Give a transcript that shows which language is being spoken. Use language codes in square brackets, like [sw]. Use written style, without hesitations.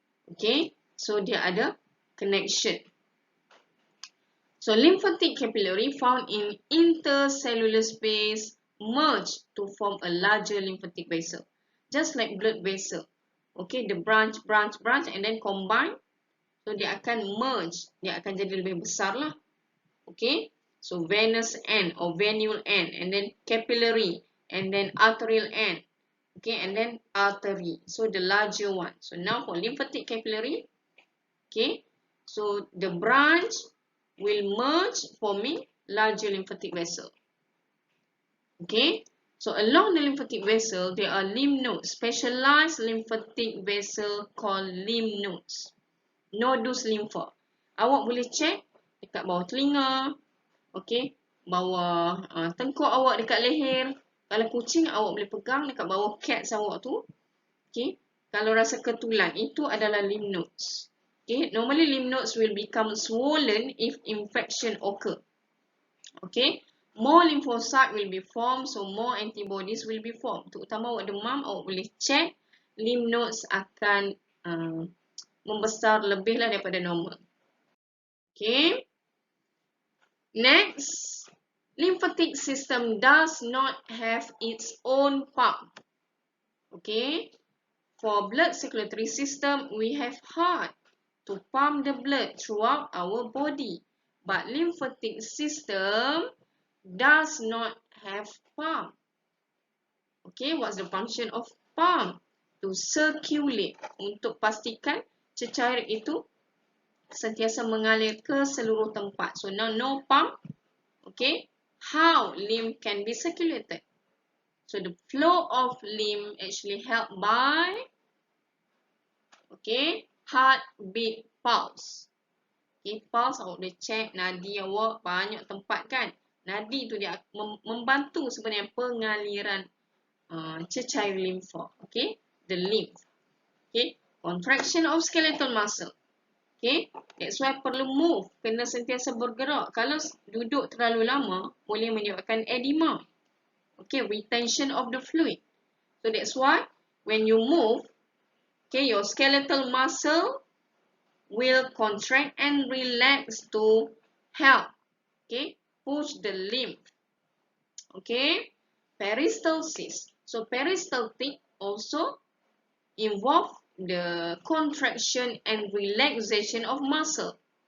[en] Okay, so dia ada connection. So lymphatic capillary found in intercellular space merge to form a larger lymphatic vessel, just like blood vessel. Okay, the branch, and then combine. [ms] So dia akan merge, dia akan jadi lebih besar lah. [en] Okay, so venous end or venule end, and then capillary, and then arterial end. Okay, and then artery. So the larger one. So now for lymphatic capillary, okay, so the branch will merge forming larger lymphatic vessel. Okay, so along the lymphatic vessel, there are lymph nodes, specialized lymphatic vessel called lymph nodes. [ms] Nodus lympha. Awak boleh check dekat bawah telinga, okay, bawah tengkuk awak dekat leher. Kalau kucing, awak boleh pegang dekat bawah cats awak tu. Okay, kalau rasa ketulan, itu adalah lymph nodes. [en] Okay, normally lymph nodes will become swollen if infection occur. Okay, more lymphocyte will be formed, so more antibodies will be formed. [ms] Terutama awak demam, awak boleh check lymph nodes akan membesar lebihlah daripada normal. [en] Okay. Next, lymphatic system does not have its own pump. Okay. For blood circulatory system, we have heart to pump the blood throughout our body. But lymphatic system does not have pump. Okay, what's the function of pump? To circulate, [ms] untuk pastikan cecair itu sentiasa mengalir ke seluruh tempat. [en] So now no pump. Okay, how lymph can be circulated? So the flow of lymph actually helped by, okay, heartbeat pulse. [ms] Okay, pulse awak boleh check nadi awak banyak tempat kan. Nadi tu dia membantu sebenarnya pengaliran cecair limfa. [en] Okay, the lymph. Okay, contraction of skeletal muscle. [ms] Okay, that's why perlu move, kena sentiasa bergerak. Kalau duduk terlalu lama, boleh menyebabkan edema. [en] Okay, retention of the fluid. So that's why when you move, okay, your skeletal muscle will contract and relax to help, okay, push the lymph. Okay, peristalsis. So peristaltic also involve the contraction and relaxation of muscle.